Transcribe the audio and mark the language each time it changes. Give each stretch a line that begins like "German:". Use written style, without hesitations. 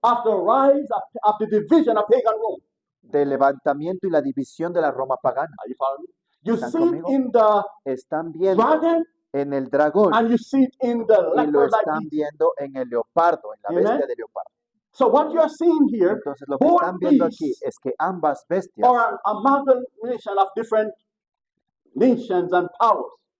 English: of the rise of the division of pagan Rome.
Spanish: del levantamiento y la división de la Roma pagana.
English: Are you following me? You
Spanish: ¿Están
English: see it
Spanish: conmigo?
English: in the
Spanish: Están viendo
English: dragon
Spanish: en el dragón
English: and you see it in the
Spanish: y lo
English: leopard-like
Spanish: están
English: beast.
Spanish: viendo en el leopardo, en la
English: Amen.
Spanish: bestia de leopardo.
English: So what you're seeing here
Spanish: Entonces lo que
English: both
Spanish: están viendo aquí
English: beasts
Spanish: es que ambas bestias
English: are an amalgamation of different nations and powers.